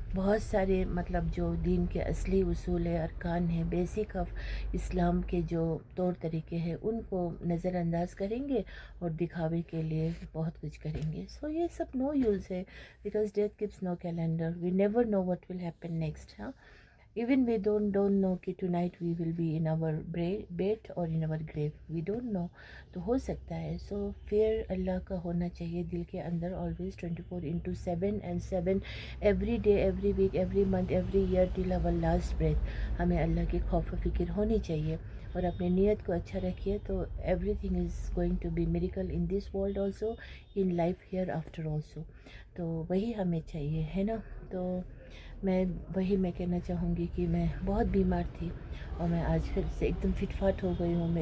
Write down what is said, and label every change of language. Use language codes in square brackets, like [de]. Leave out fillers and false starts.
[hi] बहुत सारे मतलब जो दीन के असली उसूल है, अरकान है, बेसिक ऑफ इस्लाम के जो तौर तरीके हैं, उनको नज़रअंदाज करेंगे और दिखावे के लिए बहुत कुछ करेंगे। [en] so [hi] ये सब [en] No use है, because death keeps no calendar, we never know what will happen next. [hi] हाँ, [en] even we don't know कि tonight we will be in our bed or in our grave, we don't know. [hi] तो हो सकता है. [en] So fear [hi] अल्लाह का होना चाहिए दिल के अंदर [en] always 24/7 and 7 every day, every week, every month, every year till our last breath. [hi] हमें अल्लाह की खौफ व फिक्र होनी चाहिए और अपने नीयत को अच्छा रखिए तो [en] everything is going to be miracle in this world also, in life hereafter also. [hi] तो वही हमें चाहिए है ना. तो मैं कहना चाहूँगी कि मैं बहुत बीमार थी और मैं आज फिर से एकदम फिटफाट हो गई हूँ.